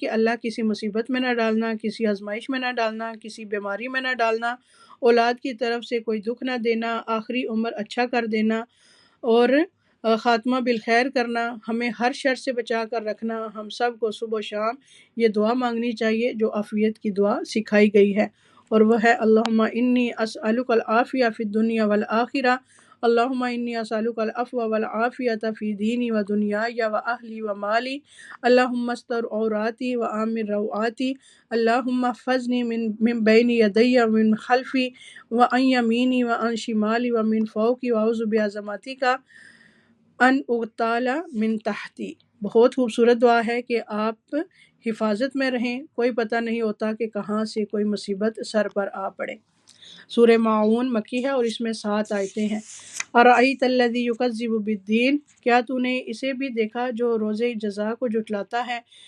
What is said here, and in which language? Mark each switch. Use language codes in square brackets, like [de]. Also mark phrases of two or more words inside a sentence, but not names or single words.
[ur] کہ اللہ کسی مصیبت میں نہ ڈالنا، کسی آزمائش میں نہ ڈالنا، کسی بیماری میں نہ ڈالنا، اولاد کی طرف سے کوئی دکھ نہ دینا، آخری عمر اچھا کر دینا، اور خاتمہ بالخیر کرنا، ہمیں ہر شر سے بچا کر رکھنا۔ ہم سب کو صبح و شام یہ دعا مانگنی چاہیے جو عافیت کی دعا سکھائی گئی ہے، اور وہ ہے [ar] اللہم انی اسألک العافیہ فی الدنیا والآخرہ، اللہم انی اسألک العفو والعافیۃ فی دینی و دنیای و اہلی و مالی، اللہم استر عوراتی و آمن روعاتی، اللہم احفظنی من بین یدی و من خلفی و عن یمینی و عن شمالی و من فوقی واعوذ بعظمتک ان اغتال من تحتی۔ [ur] بہت خوبصورت دعا ہے کہ آپ حفاظت میں رہیں، کوئی پتہ نہیں ہوتا کہ کہاں سے کوئی مصیبت سر پر آ پڑے۔ سورہ معون مکی ہے اور اس میں 7 آیتیں ہیں۔ [ar] ارأیت الذی یکذب بالدین، [ur] کیا تو نے اسے بھی دیکھا جو روز جزا کو جھٹلاتا ہے؟